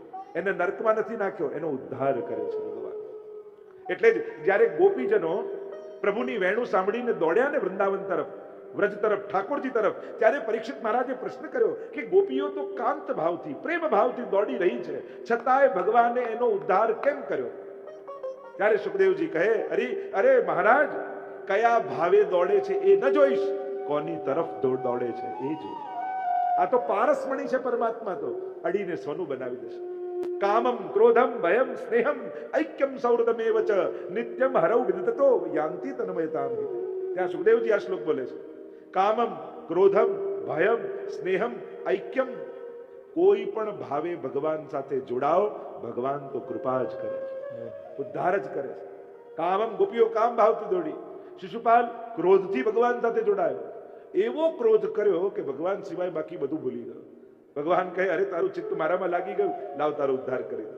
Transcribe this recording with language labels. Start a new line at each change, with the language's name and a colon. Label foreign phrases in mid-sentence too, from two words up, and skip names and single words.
Gujarati: એને નર્કમાં નથી નાખ્યો, એનો ઉદ્ધાર કરે છે ભગવાન. એટલે જ જ્યારે ગોપીજનો પ્રભુની વેણુ સાંભળીને દોડ્યા ને વૃંદાવન તરફ, વ્રજ તરફ, ઠાકોરજી તરફ, ત્યારે પરીક્ષિત મહારાજે પ્રશ્ન કર્યો કે ગોપીઓ તો કાંત ભાવથી, પ્રેમ ભાવથી દોડી રહી છે, છતાંય ભગવાને એનો ઉદ્ધાર કેમ કર્યો? ત્યારે સુખદેવજી કહે, અરે મહારાજ, કયા ભાવે દોડે છે એ ન જોઈશ, કોની તરફ દોડે છે એ જોઈશ. આ તો પારસમણી છે પરમાત્મા, તો અડીને સોનું બનાવી દેશે.
Sanskrit: કામમ ક્રોધમ ભયમ સ્નેહમ ઐક્યમ સૌહૃદમેવ ચ નિત્યમ હરૌ વિદતતો યાંતિ તન્મયતામ.
Gujarati: ત્યાં સુખદેવજી આ શ્લોક બોલે છે.
Sanskrit: કામમ ક્રોધમ ભયમ સ્નેહમ ઐક્યમ.
Gujarati: કોઈ પણ ભાવે ભગવાન સાથે જોડાઓ, ભગવાન તો કૃપા જ કરે છે, ઉદ્ધાર જ કરે છે. કામમ, ગોપીઓ કામ ભાવથી દોડી. શિશુપાલ ક્રોધથી ભગવાન સાથે જોડાયો. એવો ક્રોધ કર્યો કે ભગવાન સિવાય બાકી બધું ભૂલી ગયો. ભગવાન કહે, અરે તારું ચિત્ત મારામાં લાગી ગયું, લાવ તારો ઉદ્ધાર કરી દો.